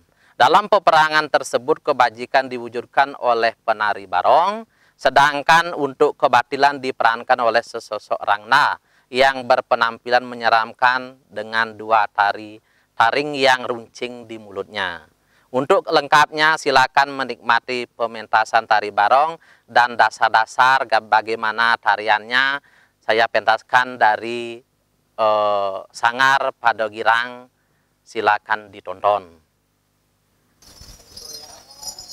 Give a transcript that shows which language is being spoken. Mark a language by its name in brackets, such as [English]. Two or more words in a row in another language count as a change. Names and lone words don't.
[Indonesian] Dalam peperangan tersebut kebajikan diwujudkan oleh penari barong, sedangkan untuk kebatilan diperankan oleh seseorang yang berpenampilan menyeramkan dengan 2 taring yang runcing di mulutnya. Untuk lengkapnya silakan menikmati pementasan tari barong dan dasar-dasar bagaimana tariannya saya pentaskan dari Sanggar Padegirang. Silakan ditonton.